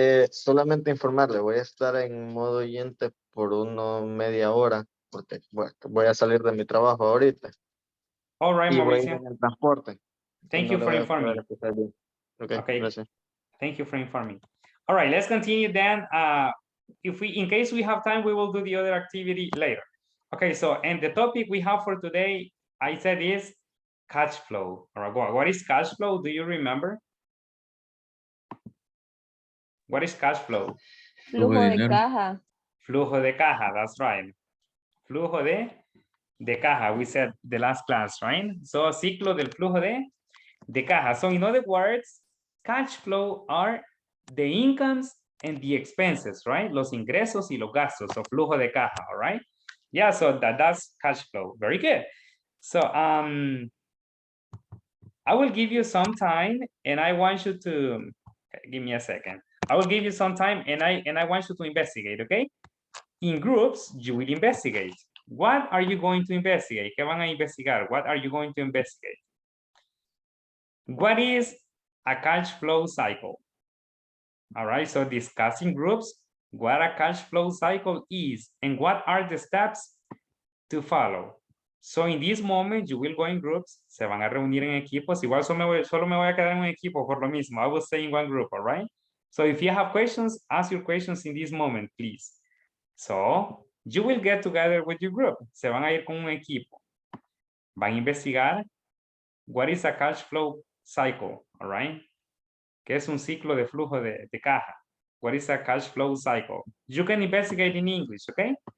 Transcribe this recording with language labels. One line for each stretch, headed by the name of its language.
Spanish: Solamente informarle, voy a estar en modo oyente por media hora, porque voy a salir de mi trabajo ahorita.
English: All right,
Spanish: y voy a ir Mauricio. en el transporte.
English: Thank you for informing.
Spanish: Okay, gracias.
English: Thank you for informing. All right, let's continue then. In case we have time, we will do the other activity later. Okay, so, and the topic we have for today, I said, is cash flow. All right, what is cash flow? Do you remember? What is cash flow?
Spanish: Flujo de caja.
English: Flujo de caja, that's right. Flujo de caja, we said the last class, right?
Spanish: So, ciclo del flujo de caja.
English: So, in other words, cash flow are the incomes and the expenses, right?
Spanish: Los ingresos y los gastos,
English: so flujo de caja, all right? Yeah, so that's cash flow. Very good. So, I will give you some time and I want you to, give me a second. I will give you some time and I want you to investigate, okay? In groups, you will investigate. What are you going to investigate?
Spanish: ¿Qué van a investigar?
English: What are you going to investigate? What is a cash flow cycle? All right, so discussing groups, what a cash flow cycle is and what are the steps to follow. So in this moment, you will go in groups,
Spanish: se van a reunir en equipos. Igual solo me voy a quedar en un equipo por lo mismo.
English: I will stay in one group, all right? So if you have questions, ask your questions in this moment, please. So you will get together with your group.
Spanish: Se van a ir con un equipo. Van a investigar
English: what is a cash flow cycle, all right?
Spanish: ¿Qué es un ciclo de flujo de caja?
English: What is a cash flow cycle? You can investigate in English, okay?